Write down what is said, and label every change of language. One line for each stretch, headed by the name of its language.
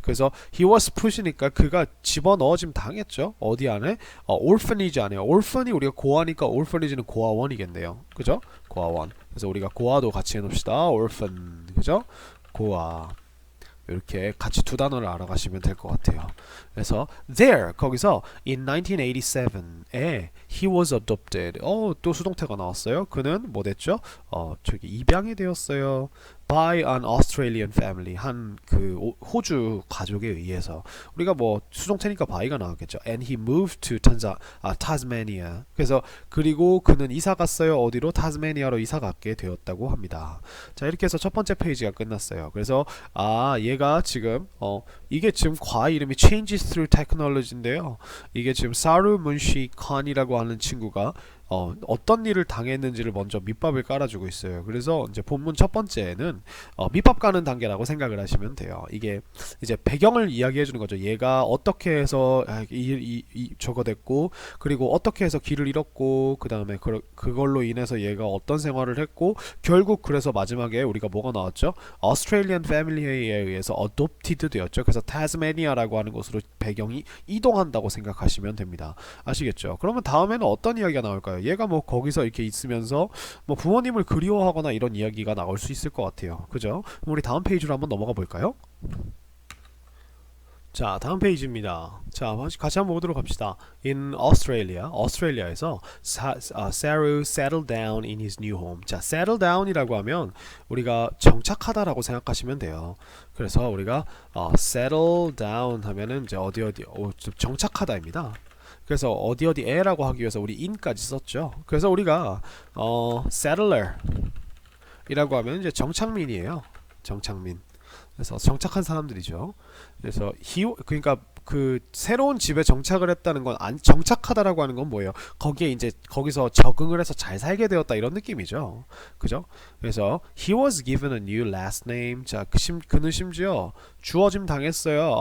Korean: 그래서
English: he was put
Korean: 이니까 그가 집어넣어짐 당했죠. 어디 안에? orphanage 안에. orphan이 우리가 고아니까 orphanage는 고아원이겠네요. 그죠? 고아원. 그래서 우리가 고아도 같이 해놓읍시다. orphan. 그죠? 고아. 이렇게 같이 두 단어를 알아가시면 될 것 같아요.
English: 그래서 there
Korean: 거기서
English: in 1987에 he was adopted.
Korean: 또 수동태가 나왔어요. 그는 뭐 됐죠? 저기 입양이 되었어요.
English: by an Australian family.
Korean: 한 그 호주 가족에 의해서. 우리가 뭐 수동태니까 by가 나왔겠죠.
English: And he moved to Tasmania.
Korean: 그래서 그리고 그는 이사 갔어요. 어디로? 타스메니아로 이사 갔게 되었다고 합니다. 자, 이렇게 해서 첫 번째 페이지가 끝났어요. 그래서 얘가 지금 이게 지금 과학 이름이 Changes Through Technology인데요. 이게 지금 사루 문시 칸이라고 하는 친구가 어떤 일을 당했는지를 먼저 밑밥을 깔아주고 있어요. 그래서 이제 본문 첫 번째는 밑밥 까는 단계라고 생각을 하시면 돼요. 이게 이제 배경을 이야기해 주는 거죠. 얘가 어떻게 해서 저거 됐고, 그리고 어떻게 해서 길을 잃었고, 그 다음에 그걸로 인해서 얘가 어떤 생활을 했고, 결국 그래서 마지막에 우리가 뭐가 나왔죠? Australian Family에 의해서 adopted 되었죠. 그래서 타스메니아라고 하는 곳으로 배경이 이동한다고 생각하시면 됩니다. 아시겠죠? 그러면 다음에는 어떤 이야기가 나올까요? 얘가 뭐 거기서 이렇게 있으면서 뭐 부모님을 그리워하거나 이런 이야기가 나올 수 있을 것 같아요. 그죠? 그럼 우리 다음 페이지로 한번 넘어가 볼까요? 자, 다음 페이지입니다. 자, 같이 한번 보도록 합시다.
English: In Australia,
Korean: 오스트레일리아에서
English: Saru settled down in his new home.
Korean: 자, settle down이라고 하면 우리가 정착하다라고 생각하시면 돼요. 그래서 우리가 settle down 하면은 이제 어디 정착하다입니다. 그래서 어디에라고 하기 위해서 우리 in까지 썼죠. 그래서 우리가 settler 이라고 하면 이제 정착민이에요. 정착민. 그래서 정착한 사람들이죠. 그래서 그러니까 그 새로운 집에 정착을 했다는 건 정착하다라고 하는 건 뭐예요? 거기서 적응을 해서 잘 살게 되었다 이런 느낌이죠. 그죠?
English: 그래서 he was given a new last name.
Korean: 자, 그는 심지어 주어짐 당했어요.